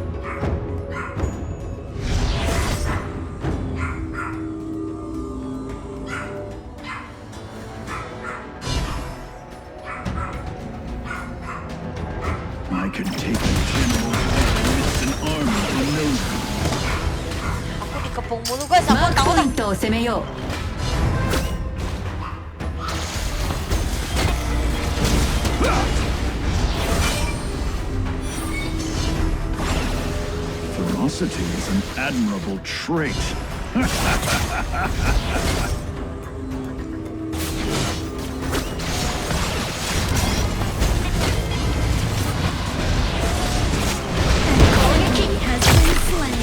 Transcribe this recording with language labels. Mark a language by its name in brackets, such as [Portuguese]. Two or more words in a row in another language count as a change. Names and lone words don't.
[English] I can take a general with an army in no time. [Indonesian] Aku dikepung mulu guys, [Japanese] マ [Indonesian] aku [Japanese] ークポ [Indonesian] takut. [Japanese] イントを攻めよう。 [English] Ferocity is an admirable trait. Enemy has been slain.